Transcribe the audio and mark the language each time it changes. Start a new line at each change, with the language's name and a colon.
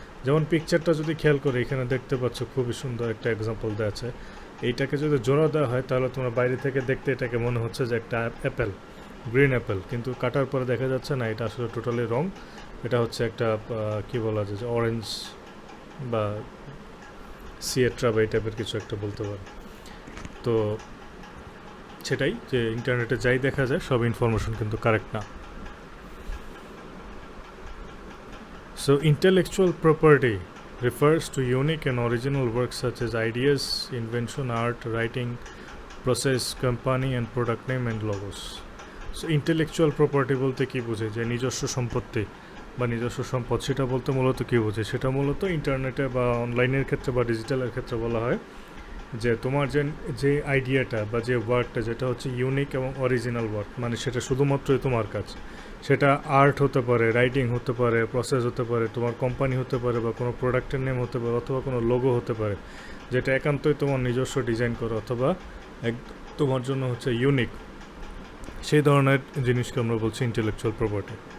Bangla: যেমন পিকচারটা যদি খেয়াল করে এখানে দেখতে পাচ্ছ খুবই সুন্দর একটা এক্সাম্পল দেওয়া আছে, এইটাকে যদি জোড়া দেওয়া হয় তাহলে তোমরা বাইরে থেকে দেখতে এটাকে মনে হচ্ছে যে একটা অ্যাপেল, গ্রিন অ্যাপেল, কিন্তু কাটার পরে দেখা যাচ্ছে না, এটা আসলে টোটালি রং, এটা হচ্ছে একটা কী বলা যায় যে অরেঞ্জ বা সিয়েট্রা বা এই টাইপের কিছু একটা বলতে পারে। তো সেটাই যে ইন্টারনেটে যাই দেখা যায় সব ইনফরমেশন কিন্তু কারেক্ট না।
English: So intellectual property refers to unique and original works such as ideas, invention, art, writing, process, company and product name and logos. So intellectual property
Bangla: বলতে কি বোঝে, যে নিজস্ব সম্পত্তি বা নিজস্ব সম্পদ, সেটা বলতে মূলত কী বোঝে, সেটা মূলত ইন্টারনেটে বা অনলাইনের ক্ষেত্রে বা ডিজিটালের ক্ষেত্রে বলা হয় যে তোমার যে আইডিয়াটা বা যে ওয়ার্কটা, যেটা হচ্ছে ইউনিক এবং অরিজিনাল ওয়ার্ক, মানে সেটা শুধুমাত্রই তোমার কাজ, সেটা আর্ট হতে পারে, রাইটিং হতে পারে, প্রসেস হতে পারে, তোমার কোম্পানি হতে পারে, বা কোনো প্রোডাক্টের নেম হতে পারে, অথবা কোনো লোগো হতে পারে, যেটা একান্তই তোমার নিজস্ব ডিজাইন করো অথবা তোমার জন্য হচ্ছে ইউনিক, সেই ধরনের জিনিসকে আমরা বলছি ইন্টেলেকচুয়াল প্রপার্টি।